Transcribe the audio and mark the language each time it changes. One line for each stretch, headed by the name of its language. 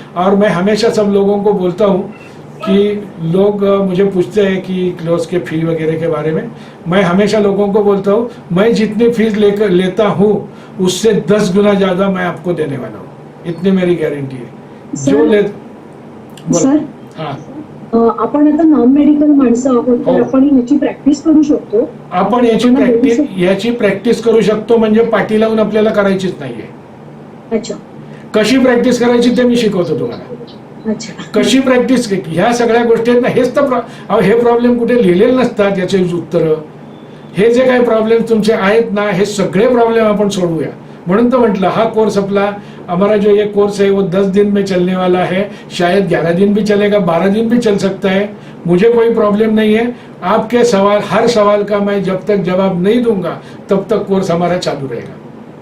Hindi: और मैं हमेशा सब लोगों को बोलता हूँ कि लोग मुझे पूछते हैं कि क्लोज के फी वगैरह के बारे में. मैं हमेशा लोगों को बोलता हूँ मैं जितनी फीस लेता हूँ उससे 10 गुना ज़्यादा मैं आपको देने वाला हूँ. इतनी मेरी गारंटी है. जो ले सर, हाँ,
Marathi: आपण आता नॉन मेडिकल माणसं आहोत, तर आपण याची प्रॅक्टिस करू शकतो. आपण याची प्रॅक्टिस करू शकतो. म्हणजे पाठी लावून आपल्याला करायचीच नाहीये. अच्छा कशी प्रॅक्टिस करायची ते मी शिकवतो तुम्हाला. अच्छा. कशी प्रॅक्टिस, ह्या सगळ्या गोष्टी आहेत ना, हेच तर हे प्रॉब्लेम कुठे लिहिलेले नसतात याचे उत्तर. हे जे काही प्रॉब्लेम तुमचे आहेत ना, हे सगळे प्रॉब्लेम आपण सोडवूया. म्हणून तो म्हटलं हा कोर्स
Hindi: हमारा जो ये कोर्स है वो 10 दिन में चलने वाला है. शायद 11 दिन भी चलेगा, 12 दिन भी चल सकता है. मुझे कोई प्रॉब्लम नहीं है. आपके सवाल, हर सवाल का मैं जब तक जवाब नहीं दूंगा तब तक कोर्स हमारा चालू रहेगा.